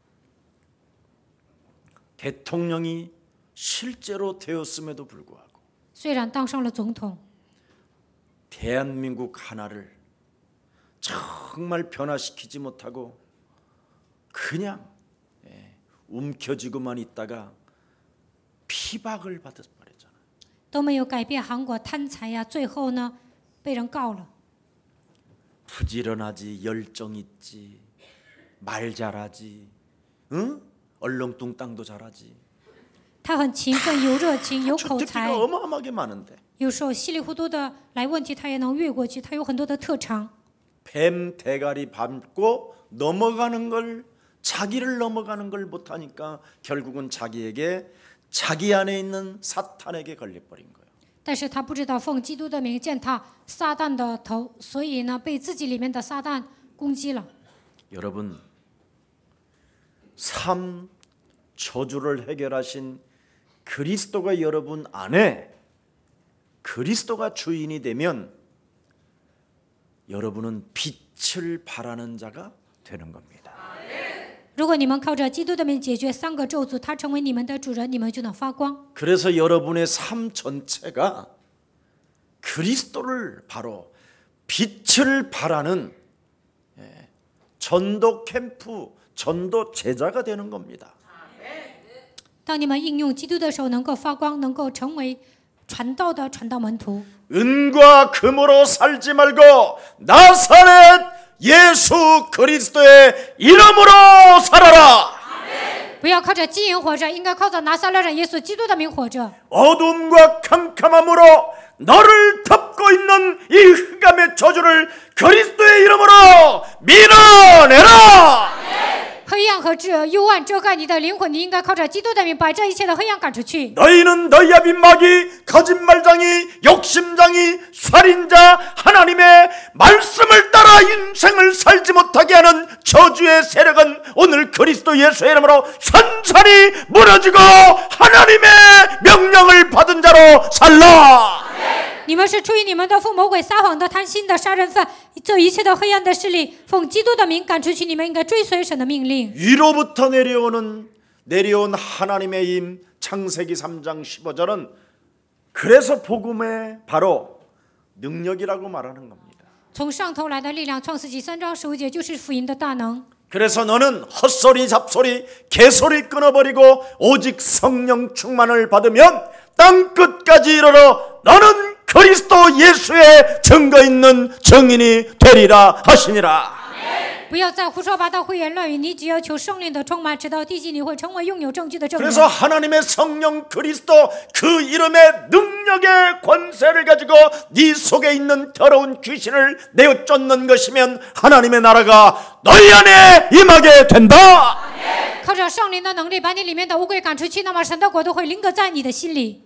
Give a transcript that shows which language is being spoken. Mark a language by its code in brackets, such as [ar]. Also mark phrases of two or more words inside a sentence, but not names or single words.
[ko] 대통령이 실제로 되었음에도 불구하고 [zh] 虽然当上了总统， [ko] 대한민국 하나를 정말 변화시키지 못하고 그냥 움켜쥐고만 있다가 피박을 받아버렸잖아요. [zh] 都没有改变韩国贪财呀，最后呢，被人告了。 [ko] 부지런하지, 열정 있지, 말 잘하지, 얼렁뚱땅도 잘하지. [zh] 他很勤奋，有热情，有口才， [ko] 특기가 어마어마하게 많은데 [zh] 有时候稀里糊涂的来问题，他也能越过去。他有很多的特长。 [ko] 뱀 대가리 밟고 넘어가는 걸 자기를 넘어가는 걸 못하니까 결국은 자기 안에 있는 사탄에게 걸려버린 거예요. [zh] 但是他不知道奉基督的名践踏撒旦的头，所以呢，被自己里面的撒旦攻击了。 [ko] 여러분, 삶 저주를 해결하신 그리스도가 여러분 안에 그리스도가 주인이 되면 여러분은 빛을 발하는 자가 되는 겁니다. [zh] 如果你们靠着基督的名解决三个咒诅，他成为你们的主人，你们就能发光。 [ko] 그래서 여러분의 삶 전체가 그리스도를 바로 빛을 발하는 전도 캠프, 전도 제자가 되는 겁니다. [zh] 当你们应用基督的时候，能够发光，能够成为传道的传道门徒。 [ko] 은과 금으로 살지 말고 나사렛 예수 그리스도의 이름으로 살아라. [zh] 不要靠着金银活着，应该靠着拿撒勒人耶稣基督的名活着。 [ko] 어둠과 캄캄함으로 너를 덮고 있는 이 흑암의 저주를 그리스도의 이름으로 밀어내라. [zh] 黑暗和幽暗遮盖你的灵魂，你应该靠着基督的名把这一切的黑暗赶出去。 [ko] 너희는 너희 앞인 마귀, 거짓말장이, 욕심장이, 살인자, 하나님의 말씀을 따라 인생을 살지 못하게 하는 저주의 세력은 오늘 그리스도 예수의 이름으로 산산이 무너지고 하나님의 명령을 받은 자로 살라. [zh] 你们是出于你们的父魔鬼撒谎的贪心的杀人犯，这一切的黑暗的势力奉基督的名赶出去，你们应该追随神的命令。 [ko] 위로부터 내려온 하나님의 힘. 창세기 3장 15절은 그래서 복음의 바로 능력이라고 말하는 겁니다. [zh] 从上头来的力量，创世纪3章15节就是福音的大能。 [ko] 그래서 너는 헛소리 잡소리 개소리 끊어버리고 오직 성령 충만을 받으면 땅 끝까지 이르러 너는 그리스도 예수의 증거 있는 증인이 되리라 하시니라. [zh] 不要再胡说八道、胡言乱语，你只要求圣灵的充满，直到地极，你会成为拥有证据的证人。 [ko] 그래서 하나님의 성령 그리스도 그 이름의 능력의 권세를 가지고 네 속에 있는 더러운 귀신을 내어 쫓는 것이면 하나님의 나라가 너희 안에 임하게 된다. [zh] 靠着圣灵的能力，把你里面的污鬼赶出去，那么神的国度会临格在你的心里。